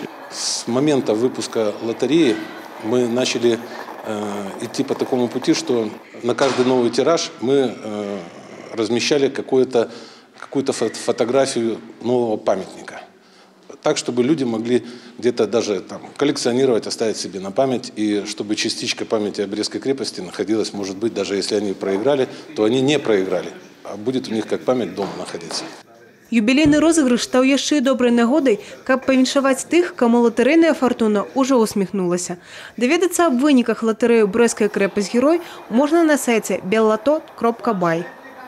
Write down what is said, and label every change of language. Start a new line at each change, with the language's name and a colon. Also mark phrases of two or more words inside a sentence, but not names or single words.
Russian: С момента выпуска лотереи мы начали идти по такому пути, что на каждый новый тираж мы размещали какую-то фотографию нового памятника. Так, чтобы люди могли где-то даже коллекционировать, оставить себе на память, и чтобы частичка памяти о Брестской крепости находилась, может быть, даже если они проиграли, то они не проиграли, а будет у них как память дома находиться.
Belarusian: Юбілейны розыгрыш стаў яшчэ і добрай нагодай, каб павіншаваць тых, каму латэрейная фартуна ўжо усміхнулася. Даведацца аб выніках латарэі «Брэская крэпасць-герой» можна на сайце bellotto.by.